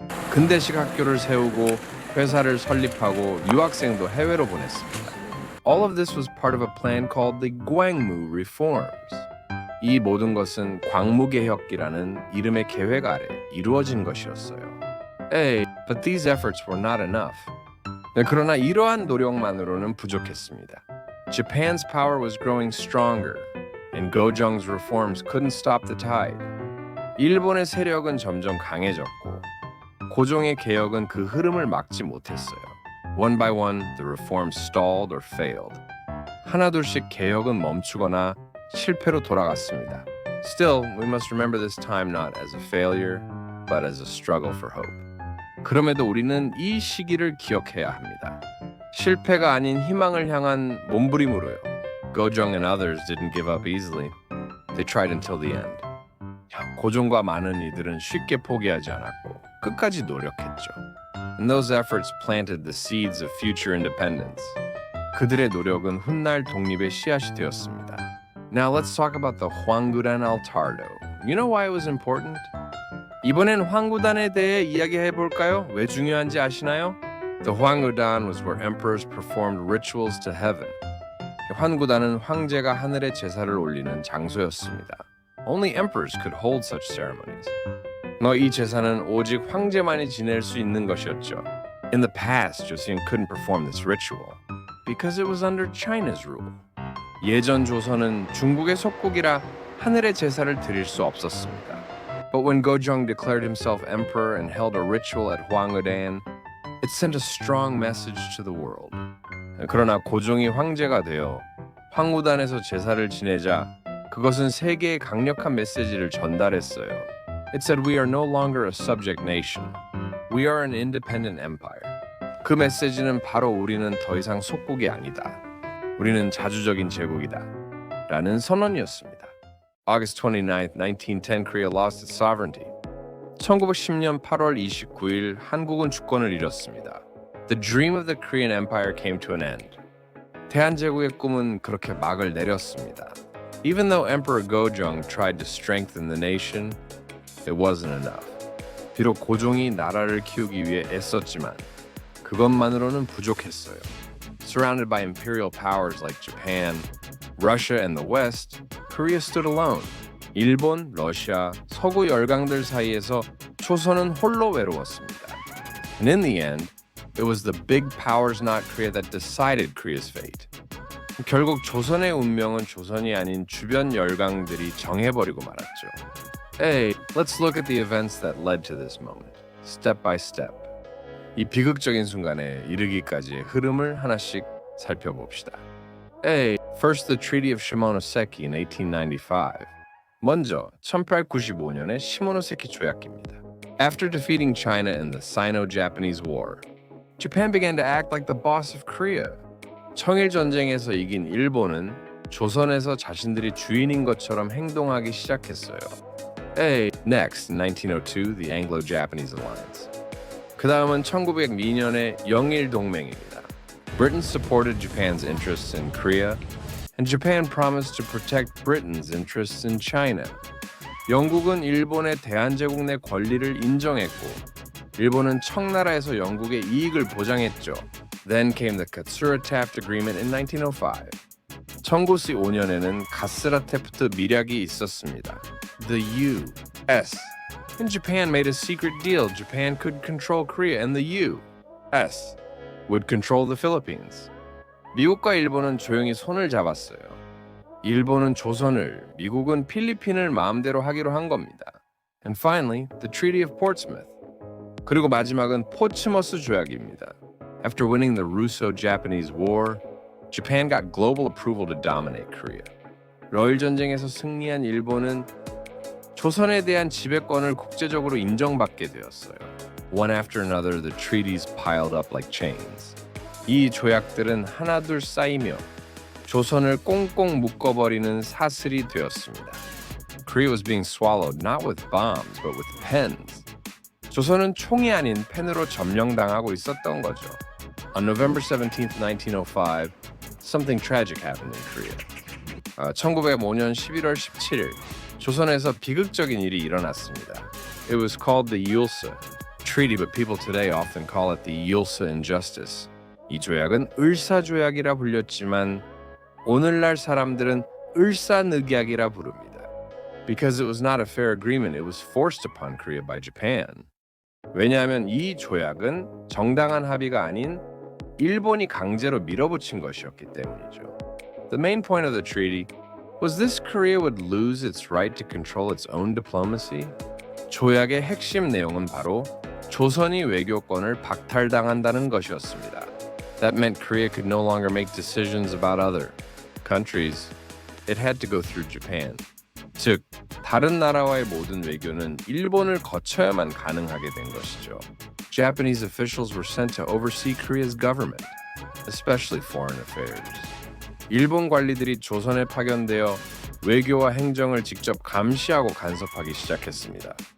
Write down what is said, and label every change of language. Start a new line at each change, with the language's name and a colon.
Korean: 근대식 학교를 세우고 회사를 설립하고 유학생도 해외로 보냈습니다.
English: All of this was part of a plan called the Gwangmu Reforms.
Korean: 이 모든 것은 광무개혁이라는 이름의 계획 아래 이루어진 것이었어요.
English: Hey, but these efforts were not enough.
Korean: 네, 그러나 이러한 노력만으로는 부족했습니다.
English: Japan's power was growing stronger, and Gojong's reforms couldn't stop the tide.
Korean: 일본의 세력은 점점 강해졌고 고종의 개혁은 그 흐름을 막지 못했어요.
English: One by one, the reforms stalled or failed.
Korean: 하나둘씩 개혁은 멈추거나 실패로 돌아갔습니다.
English: Still, we must remember this time not as a failure, but as a struggle for hope.
Korean: 그럼에도 우리는 이 시기를 기억해야 합니다. 실패가 아닌 희망을 향한 몸부림으로요.
English: Gojong and others didn't give up easily. They tried until the end.
Korean: 고종과 많은 이들은 쉽게 포기하지 않았고 끝까지 노력했죠.
English: And those efforts planted the seeds of future independence.
Korean: 그들의 노력은 훗날 독립의 씨앗이 되었습니다.
English: Now let's talk about the Hwanggudan Altardo. You know why it was important?
Korean: 이번엔 황구단에 대해 이야기해 볼까요? 왜 중요한지 아시나요?
English: The Hwanggudan was where emperors performed rituals to heaven.
Korean: 황구단은 황제가 하늘에 제사를 올리는 장소였습니다.
English: Only emperors could hold such ceremonies.
Korean: 이 제사는 오직 황제만이 지낼 수 있는 것이었죠.
English: In the past, Joseon couldn't perform this ritual because it was under China's rule.
Korean: 예전 조선은 중국의 속국이라 하늘의 제사를 드릴 수 없었습니다.
English: But when Gojong declared himself emperor and held a ritual at Hwanggudan, it sent a strong message to the world.
Korean: 그러나 고종이 황제가 되어 황구단에서 제사를 지내자 그것은 세계에 강력한 메시지를 전달했어요.
English: It said we are no longer a subject nation. We are an independent empire.
Korean: 그 메시지는 바로 우리는 더 이상 속국이 아니다. 우리는 자주적인 제국이다. 라는 선언이었습니다.
English: August 29, 1910, Korea lost its sovereignty.
Korean: 1910년 8월 29일 한국은 주권을 잃었습니다.
English: The dream of the Korean Empire came to an end.
Korean: 대한제국의 꿈은 그렇게 막을 내렸습니다.
English: Even though Emperor Gojong tried to strengthen the nation, it wasn't enough.
Korean: 비록 고종이 나라를 키우기 위해 애썼지만 그것만으로는 부족했어요.
English: Surrounded by imperial powers like Japan, Russia, and the West, Korea stood alone.
Korean: 일본, 러시아, 서구 열강들 사이에서 조선은 홀로 외로웠습니다.
English: And in the end, it was the big powers not Korea that decided Korea's fate.
Korean: 결국 조선의 운명은 조선이 아닌 주변 열강들이 정해버리고 말았죠.
English: Hey, let's look at the events that led to this moment, step by step.
Korean: 이 비극적인 순간에 이르기까지의 흐름을 하나씩 살펴봅시다.
English: Hey, first the Treaty of Shimonoseki in 1895.
Korean: 먼저 1895년의 시모노세키 조약기입니다.
English: After defeating China in the Sino-Japanese War, Japan began to act like the boss of Korea.
Korean: 청일 전쟁에서 이긴 일본은 조선에서 자신들이 주인인 것처럼 행동하기 시작했어요.
English: Hey, next, in 1902, the Anglo-Japanese Alliance.
Korean: 그 다음은 1902년의 영일 동맹입니다.
English: Britain supported Japan's interests in Korea, and Japan promised to protect Britain's interests in China.
Korean: 영국은 일본의 대한제국 내 권리를 인정했고, 일본은 청나라에서 영국의 이익을 보장했죠.
English: Then came the Katsura-Taft Agreement in 1905.
Korean: 1905년에는 가스라-테프트 밀약이 있었습니다.
English: The U.S. And Japan made a secret deal. Japan could control Korea, and the U.S. would control the Philippines.
Korean: 미국과 일본은 조용히 손을 잡았어요. 일본은 조선을, 미국은 필리핀을 마음대로 하기로 한 겁니다.
English: And finally, the Treaty of Portsmouth.
Korean: 그리고 마지막은 포츠머스 조약입니다.
English: After winning the Russo-Japanese War, Japan got global approval to dominate Korea.
Korean: 러일 전쟁에서 승리한 일본은 조선에 대한 지배권을 국제적으로 인정받게 되었어요.
English: One after another, the treaties piled up like chains.
Korean: 이 조약들은 하나둘 쌓이며 조선을 꽁꽁 묶어버리는 사슬이 되었습니다.
English: Korea was being swallowed not with bombs, but with pens.
Korean: 조선은 총이 아닌 펜으로 점령당하고 있었던 거죠.
English: On November 17, 1905, something tragic happened in Korea.
Korean: 1905년 11월 17일 조선에서 비극적인 일이 일어났습니다.
English: It was called the Yulsa Treaty, but people today often call it the Yulsa Injustice.
Korean: 이 조약은 을사조약이라 불렸지만 오늘날 사람들은 을사늑약이라 부릅니다.
English: Because it was not a fair agreement, it was forced upon Korea by Japan.
Korean: 왜냐하면 이 조약은 정당한 합의가 아닌 일본이 강제로 밀어붙인 것이었기 때문이죠.
English: The main point of the treaty was this: Korea would lose its right to control its own diplomacy.
Korean: 조약의 핵심 내용은 바로 조선이 외교권을 박탈당한다는 것이었습니다.
English: That meant Korea could no longer make decisions about other countries. It had to go through Japan.
Korean: 즉, 다른 나라와의 모든 외교는 일본을 거쳐야만 가능하게 된 것이죠.
English: Japanese officials were sent to oversee Korea's government, especially foreign affairs.
Korean: 일본 관리들이 조선에 파견되어 외교와 행정을 직접 감시하고 간섭하기 시작했습니다.